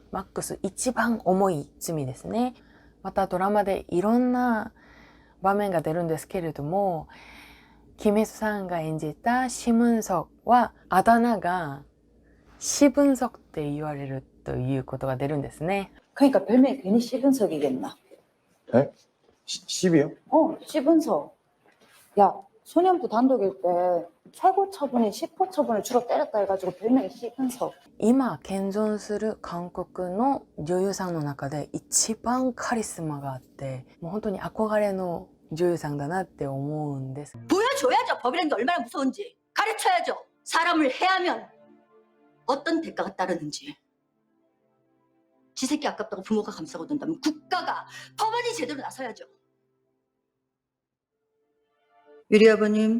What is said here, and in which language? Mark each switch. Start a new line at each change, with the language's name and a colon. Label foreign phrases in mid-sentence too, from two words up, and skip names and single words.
Japanese: マックス一番重い罪ですね。またドラマでいろんな場面が出るんですけれども、キム・さんが演じたシムンソクはあだ名がシブンソクって言われるということが出るんですね。
Korean: 그러니까 별명이 괜히 시분석이겠나? 에? 10이요? 시분석. 야, 소년부 단독일 때 최고 처분이 10호 처분을 주로 때렸다 해가지고 별명이 시분석.
Japanese: 今現存する韓国の女優さんの中で一番カリスマがあって、もう本当に憧れの女優さんだなって思うんです。
Korean: 보여줘야죠. 법이라는 게 얼마나 무서운지. 가르쳐야죠. 사람을 해하면 어떤 대가가 따르는지. 지 새끼 아깝다고 부모가 감싸고 둔다면 국가가, 법원이 제대로 나서야죠. 유리 아버님,